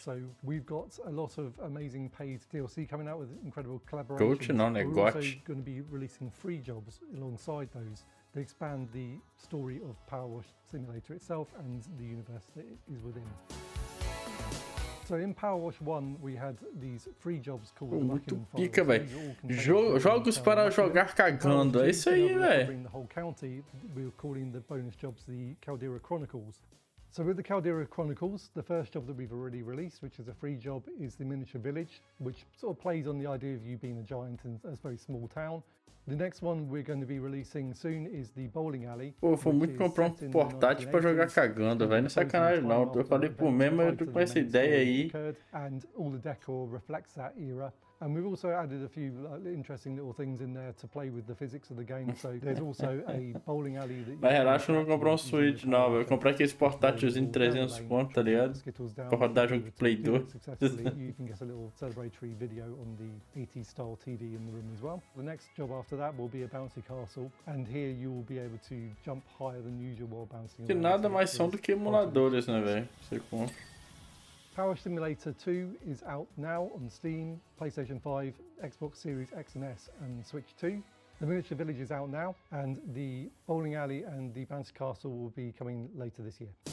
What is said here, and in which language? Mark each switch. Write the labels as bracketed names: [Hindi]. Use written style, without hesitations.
[English] So we've got a lot of amazing paid DLC coming out with incredible collaborations. [Portuguese] GOAT não, é [English] We're [Portuguese] GOAT. [English] also going to be releasing free jobs alongside those. They expand the story of Power Wash Simulator itself and the universe that it is within. So in Power Wash 1 we had these free jobs called [Portuguese] Muito pica, velho. Jogos para jogar cagando. É isso aí, velho. [English] The whole county, we were calling the bonus jobs the Caldera Chronicles. So with the Caldera Chronicles, the first job that we've already released, which is a free job, is the miniature village, which sort of plays on the idea of you being a giant in a very small town. The next one we're going to be releasing soon is the bowling alley. [Portuguese] Pô, foi muito comprar um portátil pra jogar cagando, velho. Não é sacanagem não. Eu falei pro mesmo, eu tô com essa ideia aí. [English] And all the decor reflects that era. And we've also added a few interesting little things in there to play with the physics of the game. So there's also a bowling alley that. [Portuguese] Mas relaxa, eu não vou comprar um Switch não, velho. Eu comprei aqueles portátilzinhos de 300 conto, tá ligado? Pra rodar jogo de Play 2. [English] You can get a little celebratory video on the 80s style TV in the room as well. The next job after that will be a bouncy castle, and here you will be able to jump higher than usual while bouncing. [Portuguese] Que nada mais são do que emuladores, né, velho? Você compra. [English] Power Simulator 2 is out now on Steam, PlayStation 5, Xbox Series X and S and Switch 2. The Miniature Village is out now, and the bowling alley and the bouncy castle will be coming later this year.